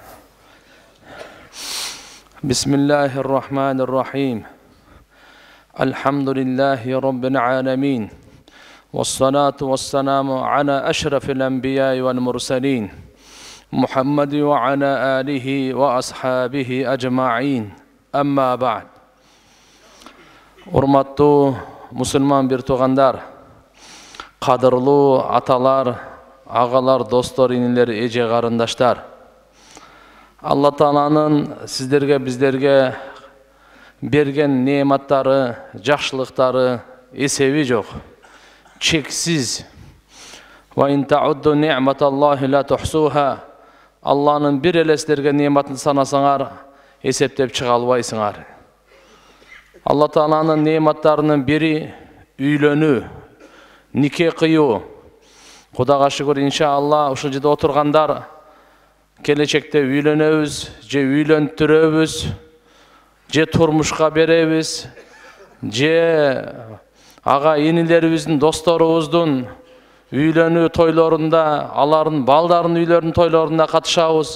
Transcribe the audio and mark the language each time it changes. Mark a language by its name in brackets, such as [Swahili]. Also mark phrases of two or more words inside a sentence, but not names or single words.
[Arabic] بسم الله الرحمن الرحيم. الحمد لله رب العالمين. والصلاة والسلام على أشرف الأنبياء والمرسلين. محمد وعلى آله وأصحابه أجمعين. أما بعد. [Kyrgyz] Урматтуу мусулман бир туугандар, кадырлуу аталар, агалар, достор, инилер, эже карындаштар. Алла Тааланын сиздерге, биздерге берген неаматтары, жакшылыктары эсеби жок. Чексиз. [Arabic] وإن تعدوا نعمة الله لا تحصوها. [Kyrgyz] Алланын бир эле сиздерге неаматын санасаңар, эсептеп чыга албайсыңар. Алла Тааланын неаматтарынын бири үйлөнүү, нике кыюу. Кудайга шүгүр, иншалла, ушул жерде отургандар келечекте үйлөнөбүз, же үйлөнтүрөбүз, же турмушка беребиз, же ага инилерибиздин, досторубуздун үйлөнүү тойлорунда, алардын балдарын үйлөрүнүн тойлорунда катышабыз.